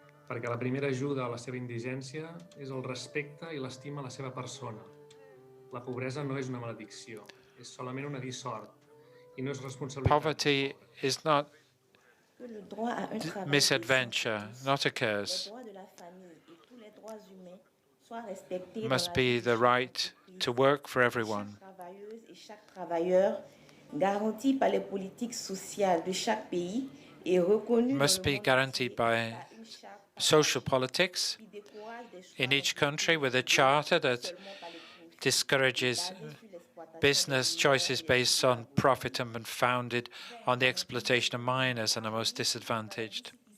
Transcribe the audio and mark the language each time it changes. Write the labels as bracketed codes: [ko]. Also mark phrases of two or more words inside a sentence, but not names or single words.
[ca] perquè la primera ajuda a la seva indigència és el respecte i l'estima a la seva persona. La pobresa no és una maledicció, és solament una dissort i no és responsabilitat. [en] Poverty is not misadventure, not a curse. Must be the right to work for everyone. Must be guaranteed by social politics in each country with a charter that discourages business choices based on profit and founded on the exploitation of minors and the most disadvantaged.